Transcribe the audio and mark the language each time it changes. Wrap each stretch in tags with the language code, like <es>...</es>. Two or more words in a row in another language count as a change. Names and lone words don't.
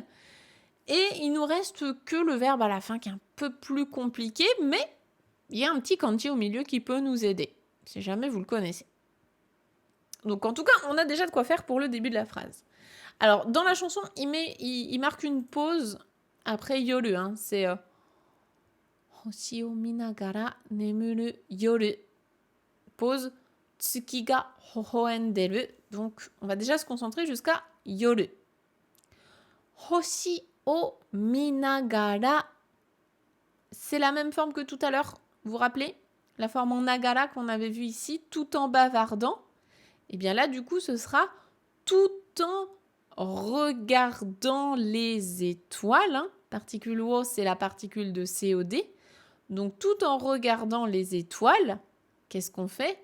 <fr>Et il nous reste que le verbe à la fin qui est un peu plus compliqué, mais il y a un petit kanji au milieu qui peut nous aider, si jamais vous le connaissez. Donc en tout cas, on a déjà de quoi faire pour le début de la phrase. Alors, dans la chanson, il marque une pause après yoru, hein. C'est</fr> <ja>星を見ながら眠る夜. ポーズ 月が微笑んでる.</ja> <fr>Donc, on va déjà se concentrer jusqu'à yoru.</fr> <ja>星を見ながら.</ja> <fr>C'est la même forme que tout à l'heure. Vous vous rappelez? La forme en nagara qu'on avait vue ici, tout en bavardant. Et bien là, du coup, ce sera tout en regardant les étoiles. Hein. Particule wo, c'est la particule de COD. Donc, tout en regardant les étoiles, qu'est-ce qu'on fait?</fr>